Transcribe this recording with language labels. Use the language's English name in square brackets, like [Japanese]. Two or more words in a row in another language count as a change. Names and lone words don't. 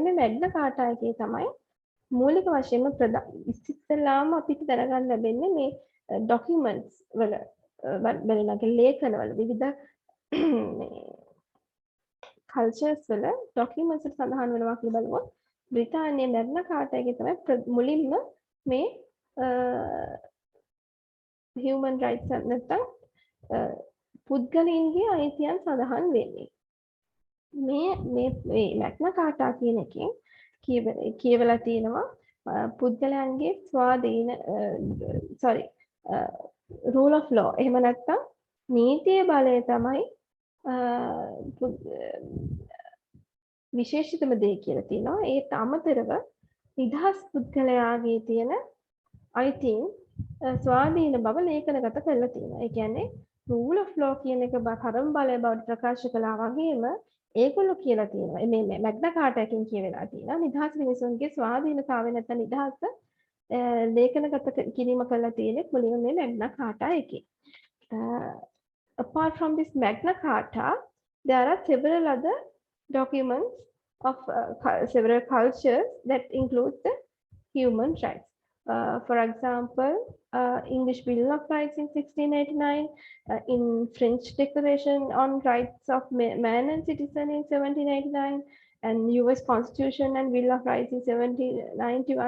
[Sinhala] මේ Magna Carta එකේ තමයි මූලික වශයෙන්ම ඉස්සෙල්ලාම අපිට දැනගන්න ලැබෙන්නේ මේ documents වල බලනක ලේඛනවල විවිධ cultures වල documents වල සඳහන් වෙනවා කියලා බලුවොත් බ්‍රිතාන්‍යයේ Magna Carta එකේ තමයි මුලින්ම මේ [English] human rights [Sinhala] නැත්නම් පුද්ගලයන්ගේ අයිතියන් සඳහන් වෙන්නේ. මේ Magna Carta කියන එකෙන් කියවලා තියෙනවා පුද්ගලයන්ගේ ස්වාධීන [English] rule of law. [Sinhala] එහෙම නැත්නම් නීතිය බලය තමයි විශේෂිතම දේ කියලා තියෙනවා. ඒත් අමතරව නිදහස් පුද්ගලයාගේ තියෙන අයිතීන් ස්වාධීන බව ලේඛනගත කරලා තියෙනවා. ඒ කියන්නේ [English] rule of law [Sinhala] කියන එක කර්ම බලය බවට ප්‍රකාශ කළා වගේම ඒගොල්ලෝ කියලා තියෙනවා මේ Magna Carta එකෙන් කියවෙලා තියෙනවා නිදහස් මිනිසුන්ගේ ස්වාධීනතාවය නැත්නම් නිදහස ලේඛනගත කිරීම කරලා තියෙන්නේ මුලින්ම මේ Magna Carta එකේ. [English] Apart from this Magna Carta, there are several other documents of several cultures that include the human rights. For example, English Bill of Rights in 1689, in French Declaration on Rights of Man and Citizen in 1789, and US Constitution and Bill of Rights in 1791.